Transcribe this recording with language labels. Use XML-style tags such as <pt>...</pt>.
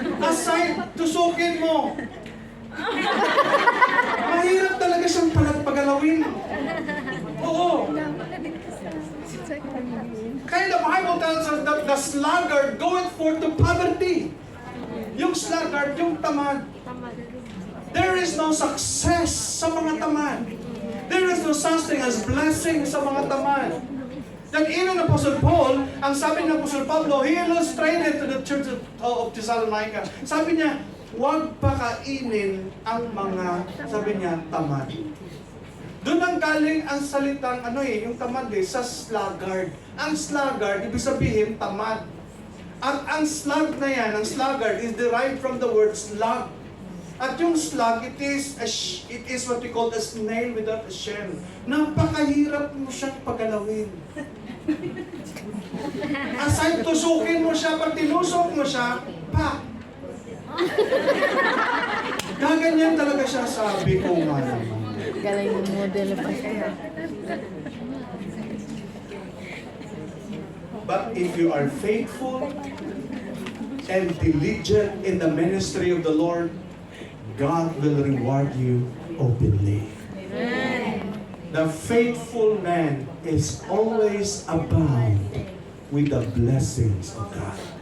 <tl>Aside, tusukin mo. Mahirap talaga siyang pagalawin. Oo.</tl> <en>Kaya the Bible tells us that the sluggard goeth forth to poverty.</en> <tl>Yung sluggard, yung tamad.</tl> <en>There is no success</en> <tl>sa mga tamad.</tl> <en>There is no such thing as blessing</en> <tl>sa mga tamad.</tl> <en>That even Apostle Paul,</en> <tl>ang sabi ng Apostle Pablo,</tl> <en>he illustrated to the church of Thessalonica.</en> <tl>Sabi niya, huwag pakainin ang mga, sabi niya, tamad. Doon ang galing ang salitang, yung tamad sa sluggard. Ang sluggard, ibig sabihin, tamad. At ang slug na yan, ang sluggard,</tl> <en>is derived from the word slug. At yung slug, it is what we call a snail without a shell.</en> <tl>Napakahirap mo siyang pagalawin. Aside tusukin mo siya, pag tinusok mo siya, pa! Gaganyan talaga siya, sabi ko nga naman. Galing yung model pa siya.</tl> <en>But if you are faithful and diligent in the ministry of the Lord, God will reward you openly. The faithful man is always abound with the blessings of God.</en>